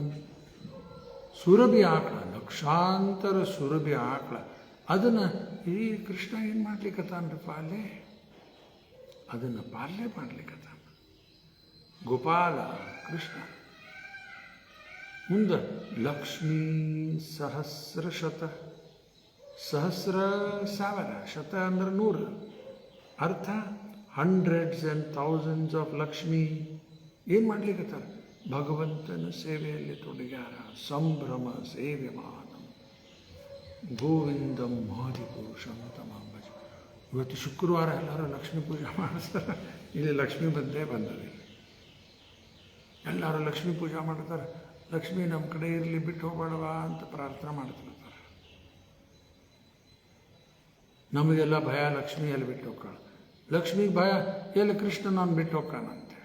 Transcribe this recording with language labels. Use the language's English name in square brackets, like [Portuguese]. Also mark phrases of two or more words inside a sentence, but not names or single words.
[Kannada] ಸುರಭಿ ಆಕಳ, ಲಕ್ಷಾಂತರ ಸುರಭಿ ಆಕಳ, ಅದನ್ನು ಈ ಕೃಷ್ಣ ಏನು ಮಾಡ್ಲಿಕ್ಕತ್ತಾನ್ರಪ್ಪ ಅಲ್ಲೇ, ಅದನ್ನು ಪಾಲನೆ ಮಾಡ್ಲಿಕ್ಕತ್ತಾನ ಗೋಪಾಲ ಕೃಷ್ಣ. ಮುಂದೆ ಲಕ್ಷ್ಮೀ ಸಹಸ್ರಶತ, ಸಹಸ್ರ ಸಾವಿರ, ಶತ ಅಂದ್ರೆ 100, ಅರ್ಥ [English] hundreds and thousands of [Kannada] ಲಕ್ಷ್ಮೀ ಏನು ಮಾಡ್ಲಿಕ್ಕತ್ತಾರ, ಭಗವಂತನ ಸೇವೆಯಲ್ಲಿ ತೊಡಗ್ಯಾರ. [Sanskrit] ಸಂಭ್ರಮ ಸೇವ್ಯಮಾನ ಗೋವಿಂದಂ ಆದಿಪುರುಷಂ ತಮಹಂ ಭಜ. [Kannada] ಇವತ್ತು ಶುಕ್ರವಾರ ಎಲ್ಲರೂ ಲಕ್ಷ್ಮೀ ಪೂಜೆ ಮಾಡಿಸ್ತಾರೆ. ಇಲ್ಲಿ ಲಕ್ಷ್ಮೀ ಬಂದೇ ಬಂದದೆ, ಎಲ್ಲರೂ ಲಕ್ಷ್ಮೀ ಪೂಜೆ ಮಾಡ್ತಾರೆ. ಲಕ್ಷ್ಮೀ ನಮ್ಮ ಕಡೆ ಇರಲಿ, ಬಿಟ್ಟು ಹೋಗಬೇಡವಾ ಅಂತ ಪ್ರಾರ್ಥನೆ ಮಾಡ್ತಿರ್ತಾರೆ. ನಮಗೆಲ್ಲ ಭಯ ಲಕ್ಷ್ಮೀ ಎಲ್ಲಿ ಬಿಟ್ಟು ಹೋಗ್ತಾಳ, ಲಕ್ಷ್ಮಿಗೆ ಭಯ ಎಲ್ಲಿ ಕೃಷ್ಣ ನಾನು ಬಿಟ್ಟು ಹೋಗ್ತಾನಂತೇಳಿ.